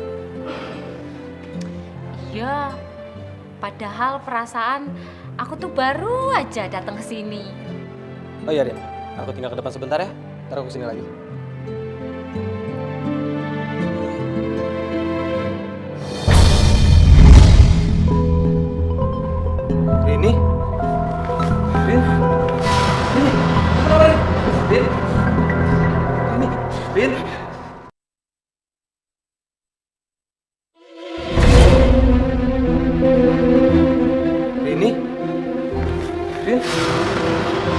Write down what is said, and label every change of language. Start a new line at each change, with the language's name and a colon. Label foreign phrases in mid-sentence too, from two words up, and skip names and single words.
Indonesian: Iya, padahal perasaan aku tuh baru aja datang ke sini. Oh iya, Rin. Aku tinggal ke depan sebentar ya. Ntar aku kesini lagi. Rini? Rin? Rin? Kenapa, Rin? Rin? Rin? Rini? Rin?